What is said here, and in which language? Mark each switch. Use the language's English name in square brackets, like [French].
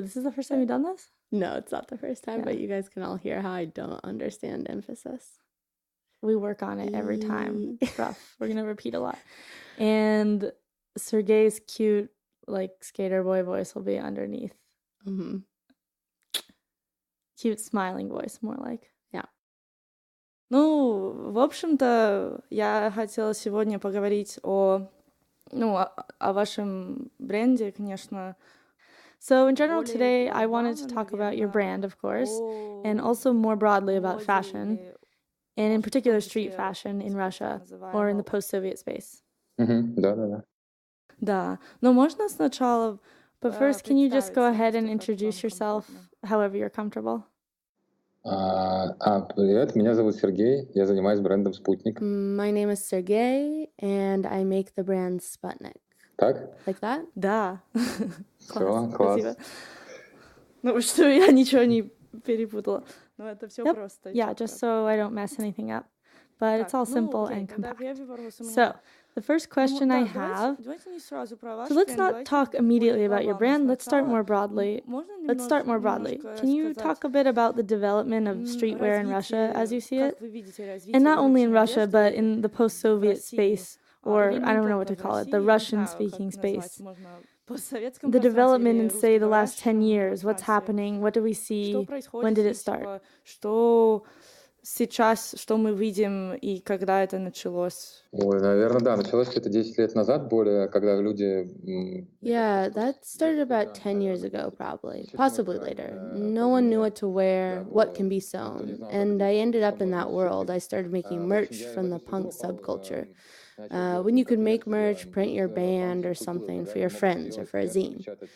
[English] This is the first time you've done this? No, it's not the first time, but you guys can all hear how I don't understand emphasis. We work on it every time. It's rough. We're going to repeat a lot. And Sergei's cute, skater boy voice will be underneath. Mm-hmm. Cute, smiling voice, more like. Yeah. [Russian] В общем-то, я хотела сегодня поговорить о вашем бренде, конечно. [English] So in general today, I wanted to talk about your brand, of course, and also more broadly about fashion. And in particular, street fashion in Russia or in the post-Soviet space. [Russian] Да. Да. Но можно сначала... [English] But first, can you just go ahead and introduce yourself however you're comfortable? [Russian] Привет, меня зовут Сергей, я занимаюсь брендом Sputnik. [English] My name is Sergei, and I make the brand Sputnik. [Russian] Так? [English] Like that? [Russian] Да. Класс. Спасибо. Ну, что я ничего не перепутала. [English] Yeah, just so I don't mess anything up. But it's all simple and compact. So, the first question I have... So let's not talk immediately about your brand. Let's start more broadly. Can you talk a bit about the development of streetwear in Russia as you see it? And not only in Russia, but in the post-Soviet space, or I don't know what to call it, the Russian-speaking space. The development in, say, the last 10 years, what's happening, what do we see, when did it start? [Russian] Что сейчас, что мы видим и когда это началось? Ой, наверное, да, началось где-то 10 лет назад, более, когда люди... [English] Yeah, that started about 10 years ago, probably, possibly later. No one knew what to wear, what can be sewn, and I ended up in that world. I started making merch from the punk subculture. When you could make merch, print your band or something for your friends or for a zine.